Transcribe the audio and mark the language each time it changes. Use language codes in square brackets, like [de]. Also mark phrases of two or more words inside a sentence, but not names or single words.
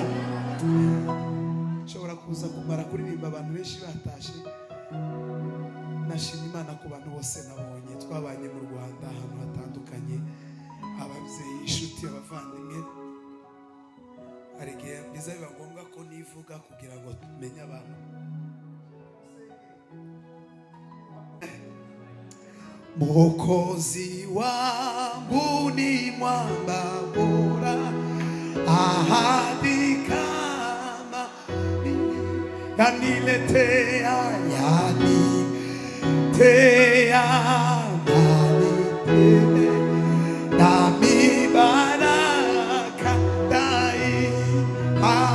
[rw] Nshobora kuza kumara kuririmba abantu benshi batashe. Nashimye Imana ku bantu bose nabonye twabanye mu Rwanda ahantu hatandukanye, ababyeyi, inshuti, abavandimwe. Hari igihe biza biba ngombwa ko nivuga kugira ngo tumenye abantu. [sw] Mwokozi wangu ni mwamba bora, ahadi kama yaniletea nami baraka daima